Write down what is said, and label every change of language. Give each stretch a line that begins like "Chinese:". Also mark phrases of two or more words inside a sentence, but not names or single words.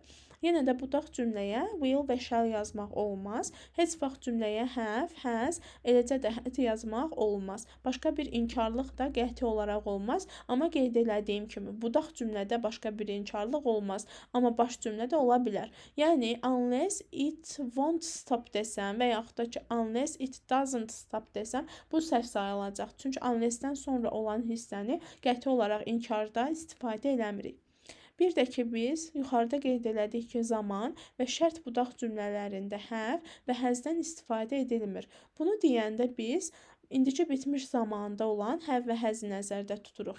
Azerbaijani: Yenə də budaq cümləyə will və shall yazmaq olmaz. Heç vaxt cümləyə
English: have, has,
Azerbaijani: eləcə də had yazmaq olmaz. Başqa bir inkarlıq da qəti olaraq olmaz. Amma qeyd elədiyim kimi, budaq cümlədə başqa bir inkarlıq olmaz. Amma baş cümlədə ola bilər. Yəni,
English: unless it won't stop
Azerbaijani: desəm və yaxud da ki,
English: unless it doesn't stop
Azerbaijani: desəm, bu səhv sayılacaq. Çünki unless-dən sonra olan hissəni qəti olaraq inkarda istifadə eləmirik. Bir də ki, biz yuxarıda qeyd elədik ki, zaman və şərt budaq cümlələrində have və has-dən istifadə edilmir. Bunu deyəndə biz indiki bitmiş zamanda olan have və has-i nəzərdə tuturuq.